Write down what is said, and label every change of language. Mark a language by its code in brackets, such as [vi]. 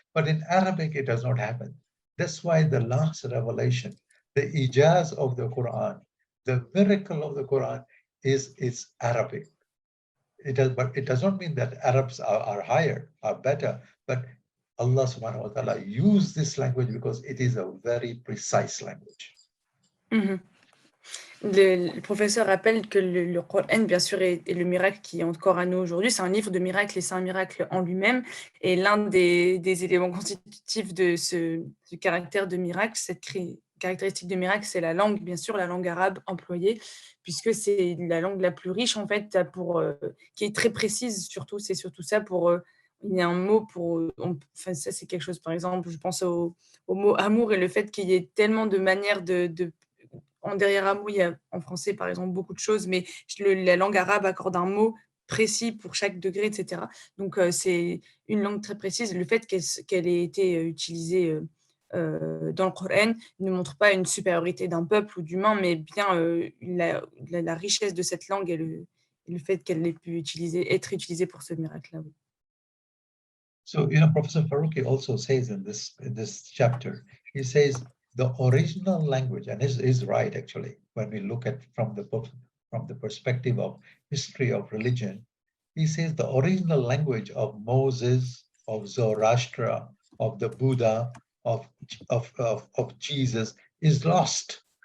[en] But in Arabic, it does not happen. That's why the last revelation, the ijaz of the Quran, the miracle of the Quran is Arabic. But it does not mean that Arabs are higher, are better, but Allah subhanahu wa ta'ala used this language because it is a very precise language. [fr] Le professeur rappelle que le Coran, bien sûr, est le miracle qui est encore à nous aujourd'hui. C'est un livre de miracles et c'est un miracle en lui-même. Et l'un des éléments constitutifs de ce caractère de miracle, cette caractéristique de miracle, c'est la langue, bien sûr, la langue arabe employée, puisque c'est la langue la plus riche, en fait, qui est très précise, surtout. C'est surtout ça il y a un mot ça, c'est quelque chose, par exemple, je pense au mot amour, et le fait qu'il y ait tellement de manières derrière amour, il y a en français, par exemple, beaucoup de choses, mais la langue arabe accorde un mot précis pour chaque degré, etc. Donc, c'est une langue très précise. Le fait qu'elle ait été utilisée dans le Coran ne montre pas une supériorité d'un peuple ou d'humain, mais bien la richesse de cette langue et le fait qu'elle ait pu être utilisée pour ce miracle-là. Oui. [en] So, Professor Faruqi also says in this chapter, he says the original language, and is right actually, when we look at from the perspective of history of religion, he says the original language of Moses, of Zoroaster, of the Buddha, of Jesus is lost.